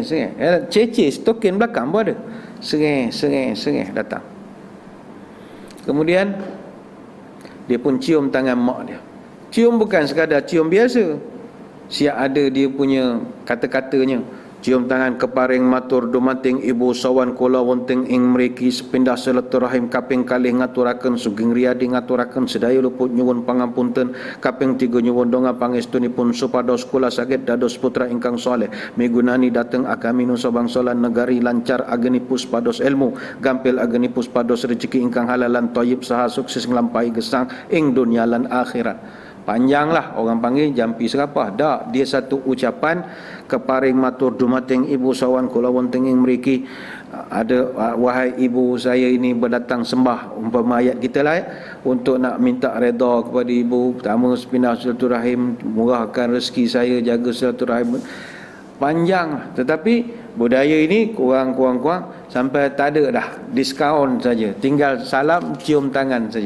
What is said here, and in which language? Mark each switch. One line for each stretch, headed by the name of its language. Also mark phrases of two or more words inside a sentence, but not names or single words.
Malay: Cece stokin belakang pun ada. Sereh datang. Kemudian dia pun cium tangan mak dia. Cium bukan sekadar cium biasa. Siap ada dia punya kata-katanya.
Javanese: Cium tangan keparing matur dumating ibu sawan kula wonten ing mriki sepindah silaturahim kaping kalih ngaturaken sugeng riyadi ngaturaken sedaya luput nyuwun pangampunten kaping 3 nyuwun donga pangestunipun supados kula saged dados putra ingkang saleh migunani dhateng agami nusa bangsa lan negari lancar agenipus pados ilmu gampil agenipus pados rezeki ingkang halal lan thayyib saha sukses nglampahi gesang ing dunia lan akhirat.
Malay: Panjanglah orang panggil jampi serapah. Dak, dia satu ucapan
Javanese: keparing matur dumating ibu sawan kula wonten ing mriki
Malay: ada wahai ibu saya ini berdatang sembah umpama ayat kita lah untuk nak minta redha kepada ibu. Pertama sepindah silaturahim, murahkan rezeki saya, jaga silaturahim. Panjang, tetapi budaya ini kurang sampai tak ada dah, diskaun saja, tinggal salam cium tangan saja.